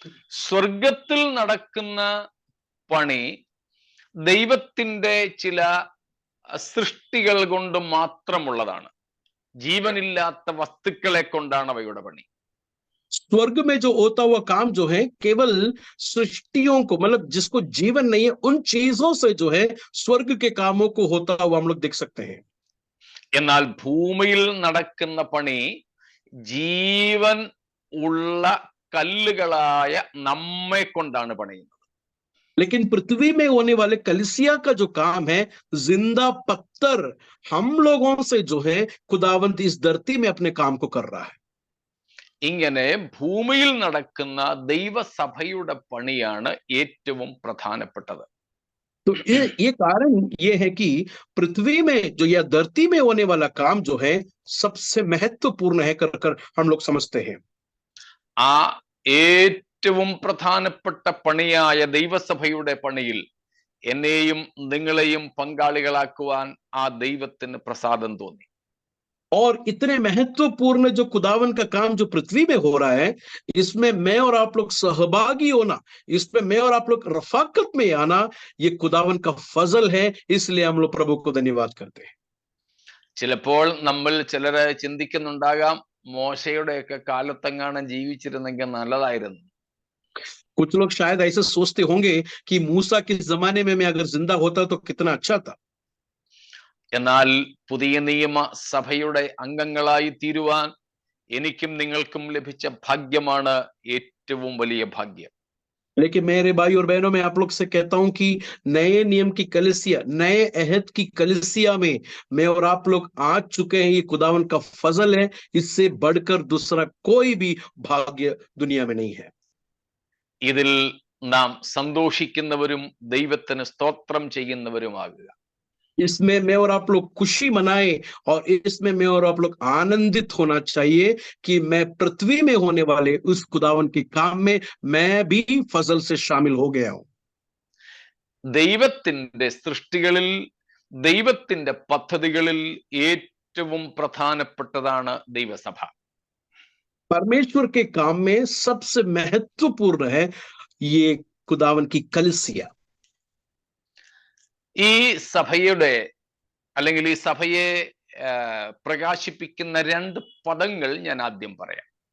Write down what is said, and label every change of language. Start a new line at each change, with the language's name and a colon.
Malayalam: സ്വർഗത്തിൽ നടക്കുന്ന പണി ദൈവത്തിന്റെ ചില സൃഷ്ടികൾ കൊണ്ട് മാത്രമുള്ളതാണ്. ജീവനില്ലാത്ത വസ്തുക്കളെ കൊണ്ടാണ് അവയുടെ പണി.
Hindi: स्वर्ग में जो होता हुआ काम जो है केवल सृष्टियों को, मतलब जिसको जीवन नहीं है, उन चीजों से जो है स्वर्ग के कामों को होता हुआ हम लोग देख सकते हैं.
Malayalam: എന്നാൽ ഭൂമിയിൽ നടക്കുന്ന പണി ജീവൻ ഉള്ള കല്ലുകളായ നമ്മെ കൊണ്ടാണ് പണിയുന്നത്.
Hindi: लेकिन पृथ्वी में होने वाले कलीसिया का जो काम है, जिंदा पत्थर हम लोगों से जो है खुदावंत इस धरती में अपने काम को कर रहा है.
Malayalam: ഇങ്ങനെ ഭൂമിയിൽ നടക്കുന്ന ദൈവസഭയുടെ പണിയാണ് ഏറ്റവും പ്രധാനപ്പെട്ടത്.
Hindi: तो ये कारण ये है कि पृथ्वी में जो या धरती में होने वाला काम जो है सबसे महत्वपूर्ण है कर हम लोग समझते हैं.
Malayalam: ആ ഏറ്റവും പ്രധാനപ്പെട്ട പണിയായ ദൈവസഭയുടെ പണിയിൽ എന്നെയും നിങ്ങളെയും പങ്കാളികളാക്കുവാൻ ആ ദൈവത്തിന് പ്രസാദം തോന്നി.
Hindi: और इतने महत्वपूर्ण जो खुदावन का काम जो पृथ्वी में हो रहा है, इसमें मैं और आप लोग सहभागी होना, इसमें मैं और आप लोग रफाकत में आना, ये खुदावन का फजल है. इसलिए हम लोग प्रभु को धन्यवाद करते हैं.
Malayalam: ചിലപ്പോൾ നമ്മൾ ചിലരെ ചിന്തിക്കുന്നുണ്ടാകാം, മോശയുടെയൊക്കെ കാലത്തെങ്ങാനും ജീവിച്ചിരുന്നെങ്കിൽ നല്ലതായിരുന്നു.
Hindi: कुछ लोग शायद ऐसे सोचते होंगे कि मूसा के जमाने में मैं अगर जिंदा होता तो कितना अच्छा था.
Malayalam: എന്നാൽ പുതിയ നിയമ സഭയുടെ അംഗങ്ങളായി തീരുവാൻ എനിക്കും നിങ്ങൾക്കും ലഭിച്ച ഭാഗ്യമാണ് ഏറ്റവും വലിയ ഭാഗ്യം.
Hindi: लेकिन मेरे भाई और बहनों, मैं आप लोग से कहता हूं कि नए नियम की कलीसिया, नए अहद की कलीसिया में मैं और आप लोग आ चुके हैं. ये खुदावन का फजल है. इससे बढ़कर दूसरा कोई भी भाग्य दुनिया में नहीं है.
Malayalam: ഇതിൽ നാം സന്തോഷിക്കുന്നവരും ദൈവത്തിന് സ്തോത്രം ചെയ്യുന്നവരുമാകുക.
Hindi: इसमें मैं और आप लोग खुशी मनाए और इसमें मैं और आप लोग आनंदित होना चाहिए कि मैं पृथ्वी में होने वाले उस खुदावन के काम में मैं भी फजल से शामिल हो गया हूं.
Malayalam: ദൈവത്തിന്റെ സൃഷ്ടികളിൽ ദൈവത്തിന്റെ പദ്ധതികളിൽ ഏറ്റവും പ്രധാനപ്പെട്ടതാണ് ദൈവസഭ.
Hindi: परमेश्वर के काम में सबसे महत्वपूर्ण है ये खुदावन की कलीसिया.
Malayalam: ഈ സഭയുടെ അല്ലെങ്കിൽ ഈ സഭയെ പ്രകാശിപ്പിക്കുന്ന രണ്ട് പദങ്ങൾ ഞാൻ ആദ്യം പറയാം.